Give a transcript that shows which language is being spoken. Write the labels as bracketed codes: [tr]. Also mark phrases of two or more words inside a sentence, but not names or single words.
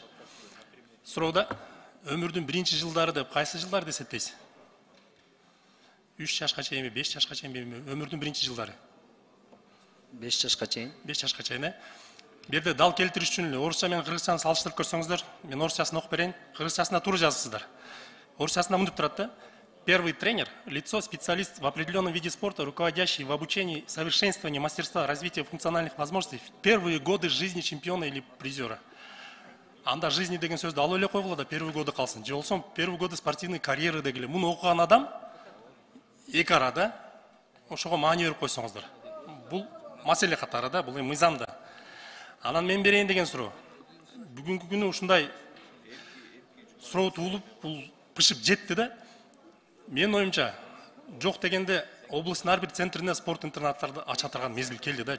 [ky] Суроуда өмүрдүн биринчи жылдары деп кайсы жылдарды эсептейсиз? 3 жашка чейинби, 5 жашка чейинби өмүрдүн биринчи жылдары? 5 жашка чейин. 5 жашка чейин. Бу жерде дал келтириш үчүн эле орусча менен кыргызчаны салыштырып көрсөңүздөр, мен орусчасын окуп берейин, кыргызчасына туура жазыпсыздар. Орусчасында мынтип турат да: [ru] первый тренер – лицо, специалист в определенном виде спорта, руководящий в обучении, совершенствовании мастерства, развитии функциональных возможностей в первые годы жизни чемпиона или призера. [ky] Анда жизни деген сөздү алып эле койгула да [ru] первый годы [ky] калсын. Же болсо [ru] первый годы спортивной карьеры дегиле. [ky] Муну окуган адам эки арада ошого маани берип койсоңуздар. Бул маселе катары да, бул мыйзамда. Анан мен берейин деген суроо. Бүгүнкү күнү ушундай суроо туулуп, бул пышып жетти да. Мен оюмча, жок дегенде областын ар бир центрине спорт интернаттарды ача турган мезгил келди да.